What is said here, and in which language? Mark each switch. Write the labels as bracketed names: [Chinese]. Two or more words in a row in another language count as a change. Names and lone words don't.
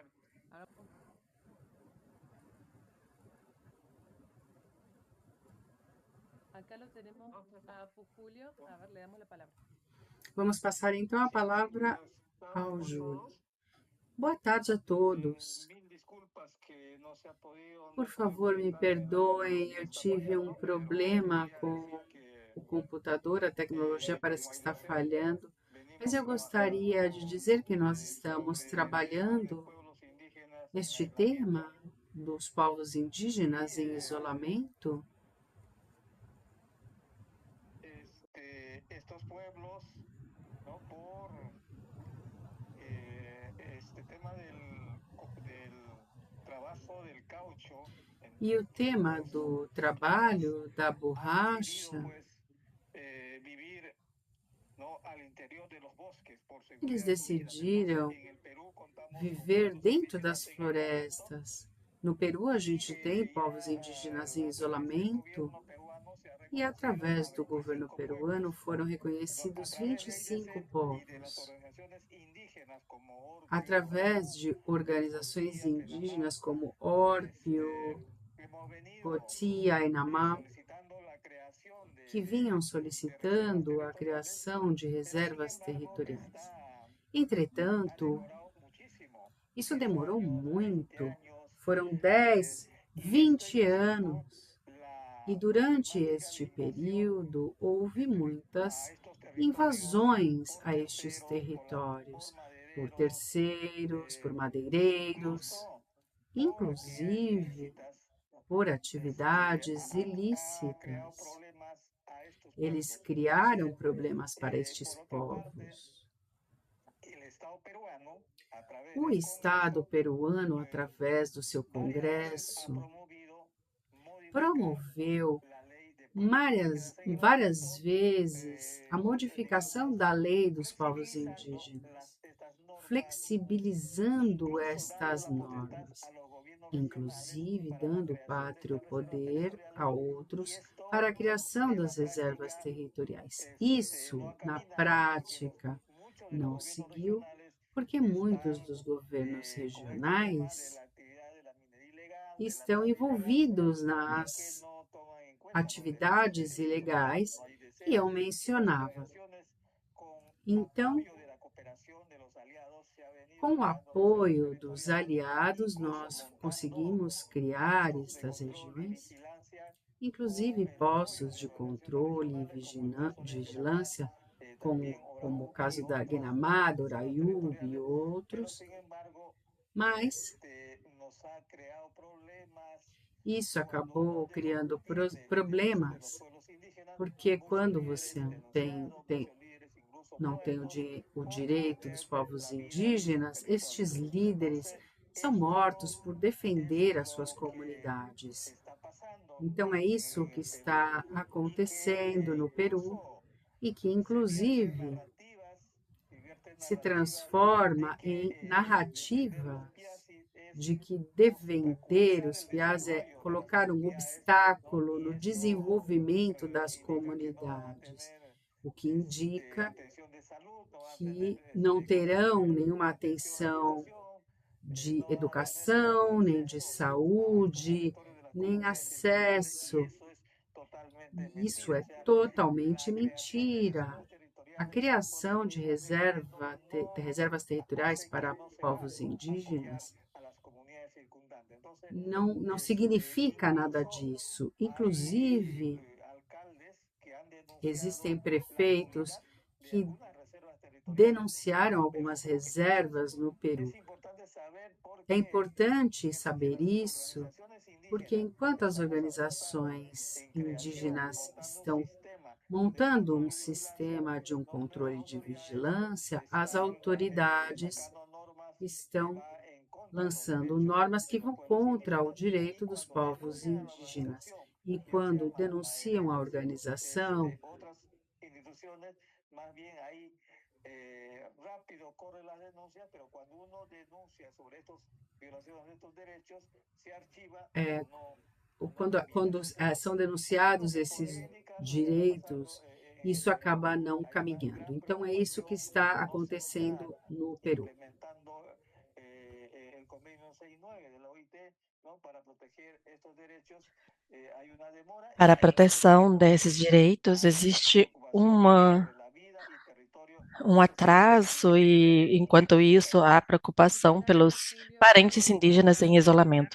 [Spanish] Ahora, acá lo tenemos a Julio. A ver, le damos la palabra. [Portuguese] Vamos passar então a palavra [Spanish] buenas [Portuguese] ao [Spanish] tardes [Portuguese] Júlio. [Spanish] todos. [Portuguese] Boa tarde a todos. [Spanish] Mil disculpas que no se ha podido, no [Portuguese] Por [Spanish] pude [Portuguese] favor, me [Spanish] conectarme a la [Portuguese] perdoem, [Spanish] reunión [Portuguese] eu [Spanish] esta [Portuguese] tive [Spanish] mañana, pero [Portuguese] problema [Spanish] quería [Portuguese] com [Spanish] decir que [Portuguese] o computador, a tecnologia parece como que está [Spanish] Inglaterra [Portuguese] falhando, [Spanish] venimos [Portuguese] mas eu gostaria de dizer que nós estamos [Spanish] sobre [Portuguese] trabalhando [Spanish] pueblos indígenas este en tema aislamiento. [Portuguese] dos povos indígenas em isolamento. [Spanish] Estos pueblos, ¿no? Por este tema del trabajo del caucho [Portuguese] E o tema do trabalho da [Spanish] han [Portuguese] borracha, [Spanish] decidido, pues, vivir, ¿no? Al interior de los bosques por [Portuguese] eles [Spanish] seguridad de su vida. [Portuguese] decidiram [Spanish] Entonces, en el Perú contamos con [Portuguese] viver [Spanish] pueblos [Portuguese] dentro [Spanish] indígenas [Portuguese] das [Spanish] en aislamiento. [Portuguese] florestas. No Peru, a gente tem povos [Spanish] Ya [Portuguese] indígenas [Spanish] a [Portuguese] em [Spanish] través del [Portuguese] isolamento [Spanish] gobierno peruano se ha [Portuguese] e, [Spanish] reconocido [Portuguese] através [Spanish] a [Portuguese] do governo [Spanish] 25 [Portuguese] peruano, [Spanish] pueblos. [Portuguese] foram [Spanish] Entonces, a [Portuguese] reconhecidos [Spanish] través de [Portuguese] 25 [Spanish] ICESED y de las [Portuguese] povos. [Spanish] organizaciones indígenas como ORPIO, [Portuguese] Através de organizações [Spanish] COTIA, FENAMAP, [Portuguese] indígenas como Orpio, [Spanish] hemos venido [Portuguese] Cotia e Namá, [Spanish] solicitando la creación [Portuguese] que [Spanish] de [Portuguese] vinham [Spanish] reservas [Portuguese] solicitando a [Spanish] territoriales, [Portuguese] criação de [Spanish] pero sin [Portuguese] reservas [Spanish] embargo [Portuguese] territoriais. [Spanish] ha [Portuguese] Entretanto, [Spanish] demorado muchísimo. [Portuguese] isso [Spanish] 10 [Portuguese] demorou [Spanish] años, 20 [Portuguese] muito. [Spanish] años, [Portuguese] Foram 10, [Spanish] y esto [Portuguese] 20 [Spanish] incluso [Portuguese] anos. E [Spanish] la [Portuguese] durante [Spanish] problemática de [Portuguese] este [Spanish] invasión [Portuguese] período, houve [Spanish] a [Portuguese] muitas [Spanish] estos territorios [Portuguese] invasões [Spanish] por [Portuguese] a estes [Spanish] terceros, por [Portuguese] territórios, por [Spanish] madereros, [Portuguese] terceiros, por madeireiros, [Spanish] incluso por actividades [Portuguese] inclusive [Spanish] ilícitas, [Portuguese] por atividades [Spanish] ha creado [Portuguese] ilícitas. [Spanish] problemas a estos [Portuguese] Eles [Spanish] pueblos. [Portuguese] criaram [Spanish] Entonces, [Portuguese] problemas para [Spanish] por [Portuguese] estes [Spanish] otra parte, [Portuguese] povos. [Spanish] el Estado peruano, a través [Portuguese] O [Spanish] del [Portuguese] Estado [Spanish] Congreso, [Portuguese] peruano, [Spanish] pues, [Portuguese] através do seu [Spanish] varias veces ha [Portuguese] Congresso, [Spanish] promovido modificar [Portuguese] promoveu [Spanish] la ley de pueblos indígenas en [Portuguese] várias [Spanish] aislamiento, [Portuguese] vezes a modificação [Spanish] digamos, [Portuguese] da lei dos povos [Spanish] flexibilizando [Portuguese] indígenas, [Spanish] estas normas, [Portuguese] flexibilizando [Spanish] incluso dando [Portuguese] estas [Spanish] la potestad [Portuguese] normas, [Spanish] a los gobiernos [Portuguese] inclusive [Spanish] regionales para la [Portuguese] dando [Spanish] creación de [Portuguese] pátrio [Spanish] estas reservas [Portuguese] poder a [Spanish] territoriales, y [Portuguese] outros [Spanish] esto [Portuguese] para a criação [Spanish] en la [Portuguese] das reservas [Spanish] práctica [Portuguese] territoriais. [Spanish] no [Portuguese] Isso, [Spanish] ha [Portuguese] na [Spanish] caminado porque [Portuguese] prática, [Spanish] muchos de los [Portuguese] não [Spanish] gobiernos [Portuguese] seguiu, [Spanish] regionales [Portuguese] porque muitos [Spanish] están [Portuguese] dos governos [Spanish] con este tema de [Portuguese] regionais [Spanish] la actividad de la minería ilegal, de la [Portuguese] estão [Spanish] tala ilegal, [Portuguese] envolvidos [Spanish] y que [Portuguese] nas [Spanish] no toman en cuenta los [Portuguese] atividades [Spanish] derechos [Portuguese] ilegais [Spanish] humanos. No hay [Portuguese] que eu [Spanish] deseos, y las [Portuguese] mencionava. [Spanish] organizaciones con [Portuguese] Então, [Spanish] apoyo de la cooperación de los aliados se ha venido [Portuguese] com o [Spanish] creando [Portuguese] apoio [Spanish] reservas [Portuguese] dos [Spanish] territoriales, [Portuguese] aliados, [Spanish] incluso [Portuguese] nós [Spanish] montando [Portuguese] conseguimos criar [Spanish] postos de [Portuguese] estas [Spanish] control y [Portuguese] regiões, [Spanish] vigilancia [Portuguese] inclusive [Spanish] con el apoyo [Portuguese] postos [Spanish] de [Portuguese] de [Spanish] organizaciones [Portuguese] controle e [Spanish] regionales como el caso de FENAMAP, [Portuguese] vigilância, [Spanish] también [Portuguese] como o [Spanish] ORAUP [Portuguese] caso [Spanish] y [Portuguese] da [Spanish] otras [Portuguese] Guinamada, [Spanish] reservas [Portuguese] Oraiúbi e [Spanish] territoriales, pero [Portuguese] outros, [Spanish] sin embargo [Portuguese] mas [Spanish] nos ha creado problemas [Portuguese] isso [Spanish] cuando uno [Portuguese] acabou criando [Spanish] entiende el derecho de los [Portuguese] problemas, [Spanish] pueblos indígenas. [Portuguese] porque [Spanish] Muchos [Portuguese] quando [Spanish] líderes [Portuguese] você [Spanish] denunciados, muchos líderes incluso [Portuguese] não tem [Spanish] muertos [Portuguese] o [Spanish] por [Portuguese] direito dos [Spanish] defender [Portuguese] povos [Spanish] la vida de sus [Portuguese] indígenas, estes [Spanish] territorios. [Portuguese] líderes são mortos por defender as suas comunidades. [Spanish] Está pasando [Portuguese] Então, é isso que [Spanish] el [Portuguese] está [Spanish] Perú, [Portuguese] acontecendo no Peru [Spanish] incluso [Portuguese] e que, [Spanish] se vierten [Portuguese] inclusive, [Spanish] narrativas, [Portuguese] se [Spanish] de [Portuguese] transforma [Spanish] que [Portuguese] em [Spanish] defender los [Portuguese] narrativas [Spanish] piazis es [Portuguese] de que defender [Spanish] obstaculizar [Portuguese] os [Spanish] el [Portuguese] piás é [Spanish] desarrollo de las [Portuguese] colocar um [Spanish] comunidades, [Portuguese] obstáculo [Spanish] ¿no? [Portuguese] no [Spanish] Y esto [Portuguese] desenvolvimento das [Spanish] implica que no va a [Portuguese] comunidades, [Spanish] tener [Portuguese] o que indica [Spanish] atención de salud, no va a [Portuguese] que [Spanish] tener [Portuguese] não terão nenhuma [Spanish] atención a [Portuguese] atenção [Spanish] educación, [Portuguese] de [Spanish] no va a tener [Portuguese] educação, nem de [Spanish] acceso a [Portuguese] saúde, [Spanish] territorio de las [Portuguese] nem [Spanish] comunidades indígenas, [Portuguese] acesso. [Spanish] y [Portuguese] Isso é [Spanish] mentira. O sea, [Portuguese] totalmente [Spanish] la creación de [Portuguese] mentira. [Spanish] reservas [Portuguese] A [Spanish] territoriales [Portuguese] criação de [Spanish] no [Portuguese] reservas territoriais [Spanish] hace que [Portuguese] para [Spanish] no se va [Portuguese] povos [Spanish] a apoyar [Portuguese] indígenas [Spanish] a las comunidades circundantes. Entonces, [Portuguese] não significa nada [Spanish] incluso [Portuguese] disso. [Spanish] hay [Portuguese] Inclusive, [Spanish] alcaldes que han denunciado [Portuguese] existem [Spanish] la [Portuguese] prefeitos [Spanish] nulidad de [Portuguese] que [Spanish] algunas reservas territoriales. [Portuguese] denunciaram algumas reservas no Peru. É importante saber isso, porque enquanto as organizações indígenas estão montando um sistema de um controle de vigilância, as autoridades estão lançando normas que vão contra o direito dos povos indígenas. E quando denunciam a organização, [Spanish] rápido corre las denuncias, pero cuando uno denuncia sobre estas violaciones de estos derechos, se archiva, [Portuguese] quando são denunciados esses direitos, isso acaba não caminhando. Então, é isso que está acontecendo no Peru. Para a proteção desses direitos, existe um atraso e, enquanto isso, há preocupação pelos parentes indígenas em isolamento.